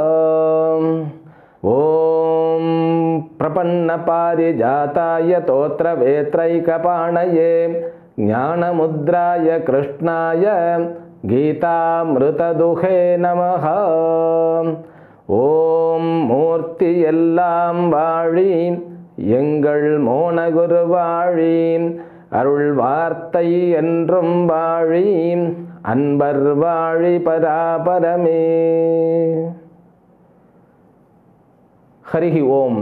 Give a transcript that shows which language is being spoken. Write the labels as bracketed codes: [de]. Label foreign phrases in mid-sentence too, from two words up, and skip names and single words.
[sa] ओम प्रपन्नपारिजाताय तोत्रवेत्रैकपाणये ज्ञानमुद्राय कृष्णाय गीतामृतदुहे नमः। [ta] ஓம் மூர்த்தி எல்லாம் வாழி எங்கள் மோனகுரு வாழி அருள் வார்த்தை என்றும் வாழி அன்பர் வாழி பராபரமே. [sa] हरिः ॐ.